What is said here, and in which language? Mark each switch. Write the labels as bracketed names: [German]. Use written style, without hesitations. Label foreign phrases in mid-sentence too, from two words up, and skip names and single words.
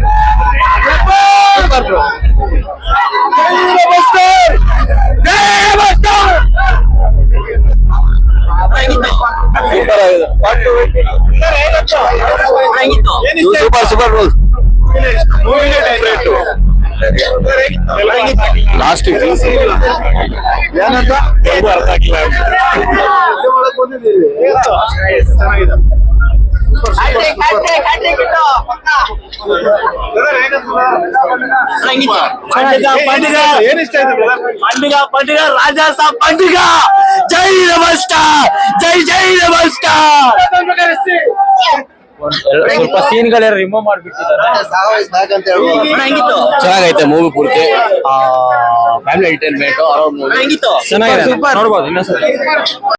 [English] super bro. super super roles. [Kannada] ಲಾಸ್ಟ್ ಏನಂತ ಅರ್ಥ ಆಗಿಲ್ಲ. [Telugu] పండుగ రాజా సాబ్ పండుగ. జై నమస్కార్, జై ಜೈ ನಮಸ್ಕಾರ್. [Kannada] ಸ್ವಲ್ಪ ಸೀನ್ಗಳೆಲ್ಲ ರಿಮೂವ್ ಮಾಡ್ಬಿಟ್ಟಿದ್ದಾರೆ. ಚೆನ್ನಾಗೈತೆ ಮೂವಿ ಪೂರ್ತಿ. [English] family entertainment [Kannada] ಚೆನ್ನಾಗಿದೆ, ನೋಡ್ಬೋದು ಇನ್ನೊಂದ್ಸರಿ.